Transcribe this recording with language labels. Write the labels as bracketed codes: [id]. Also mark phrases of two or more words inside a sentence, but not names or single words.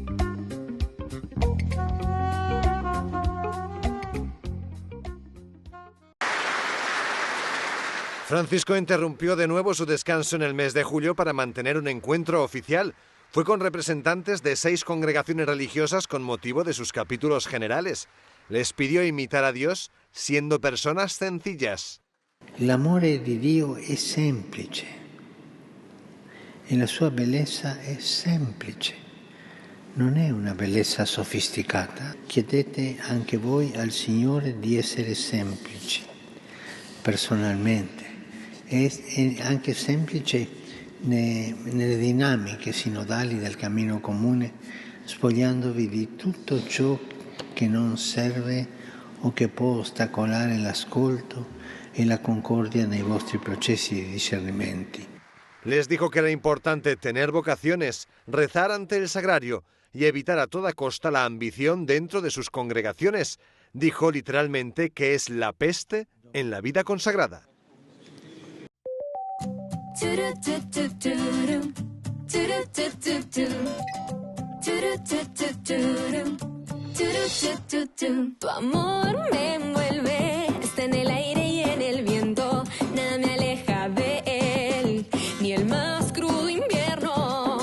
[es] Francisco interrumpió de nuevo su descanso en el mes de julio para mantener un encuentro oficial. Fue con representantes de 6 congregaciones religiosas con motivo de sus capítulos generales. Les pidió imitar a Dios siendo personas sencillas. [it] L'amore di Dio è semplice e la sua bellezza è semplice. Non è una bellezza sofisticata. Chiedete anche voi al Signore di essere semplici, personalmente. È anche semplice nelle dinamiche sinodali del cammino comune, spogliandovi di tutto ciò che non serve o che può ostacolare l'ascolto e la concordia nei vostri processi di discernimenti. [es] Les dijo que era importante tener vocaciones, rezar ante el sagrario y evitar a toda costa la ambición dentro de sus congregaciones. Dijo literalmente que es la peste en la vida consagrada. Tu amor me envuelve, está en el aire y en el viento, nada me aleja de él, ni el más crudo invierno.